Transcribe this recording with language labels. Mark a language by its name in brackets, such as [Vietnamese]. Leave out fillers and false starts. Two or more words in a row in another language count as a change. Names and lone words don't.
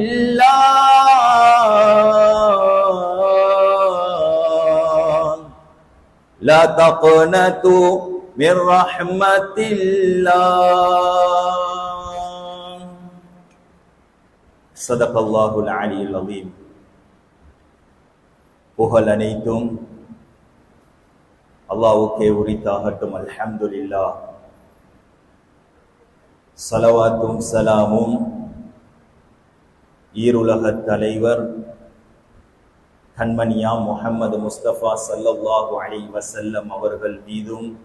[Arabic] الله لا تقنطوا من رحمة الله صدق الله العلي العظيم [Tamil] புகழ் அனைத்தும் அல்லாஹ்வுக்கே உரித்தாகட்டும். [Arabic] அல்ஹம்துலில்லாஹ். [Tamil] ஸலவாத்தும் ஸலாமும் ஈருலகத் தலைவர் கண்மணியாம் முஹம்மது முஸ்தபா [Arabic] صلى الله عليه وسلم [Tamil] அவர்கள் மீதும்